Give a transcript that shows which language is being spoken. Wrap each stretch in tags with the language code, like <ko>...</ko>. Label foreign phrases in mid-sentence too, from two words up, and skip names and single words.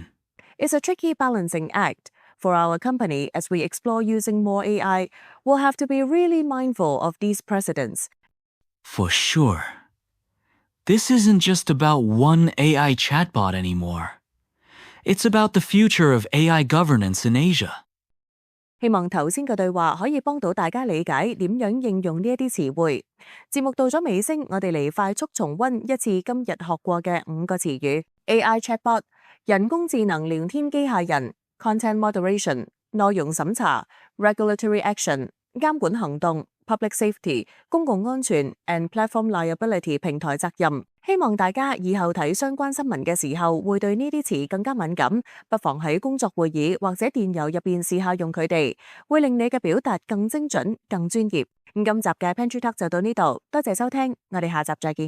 <en>It's a tricky balancing act. For our company, as we explore using more AI, we'll have to be really mindful of these precedents. For sure. This isn't just about one AI chatbot anymore. It's about the future of AI governance in Asia.</en> <yue>希望頭先嘅對話可以幫到大家理解點樣應用呢一啲詞彙。節目到咗尾聲，我哋嚟快速重溫一次今日學過嘅5個詞語：</yue> <en>AI chatbot、</en> <yue>人工智能聊天機械人、</yue> <en>content moderation、</en> <yue>內容審查、</yue> <en>regulatory action、</en> <yue>監管行動、</yue> <en>public safety、</en> <yue>公共安全</yue> <en>and platform liability</en> <yue>平台責任。希望大家以後睇相關新聞嘅時候會對呢啲詞更加敏感，不妨喺工作會議或者電郵入邊試下用佢哋，會令你嘅表達更精準、更專業。今集嘅 Pantry Talk 就到呢度，多謝收聽，我哋下集再見。</yue>